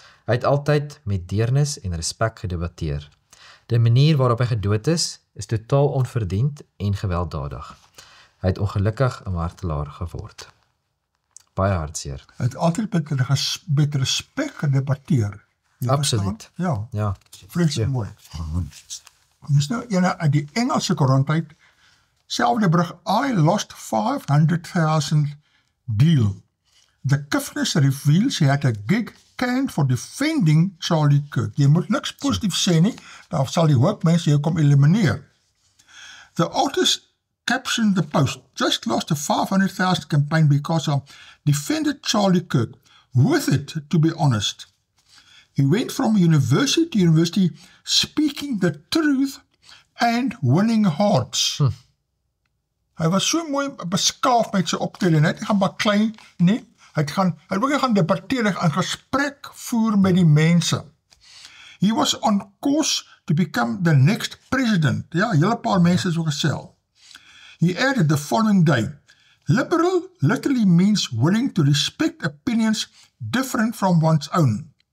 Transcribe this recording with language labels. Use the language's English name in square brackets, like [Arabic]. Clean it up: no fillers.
[Afrikaans] Hy het altyd met deernis en respek gedebatteer. Die manier waarop hy gedood is totaal onverdiend en gewelddadig. Hy het ongelukkig 'n martelaar geword. Baie hartseer. Hy het altyd met respek gedebatteer. Jy Absoluut. verstaan? Ja, Ja, vreeslik mooi. Dis nou ene uit die Engelse koerant, selfde brug, [English] I lost 500,000 deal. The Kiffness reveals he had a gig canned for defending Charlie Kirk. [Afrikaans] Jy moet niks positief sê nie, dan sal die hoop mense jou kom elimineer. [English] The authors captioned the post, just lost a 500,000 campaign because I defended Charlie Kirk. Worth it, to be honest. He went from university to university speaking the truth and winning hearts. [Afrikaans] Hy was so mooi beskaaf met sy optrede, net hy gaan baklei nie. Hy het ook gaan debatteer en gesprek voer met die mense. [English] He was on course to become the next president. [Afrikaans] Ja, hele paar mense so gesel. [English] He added the following day, liberal literally means willing to respect opinions different from one's own.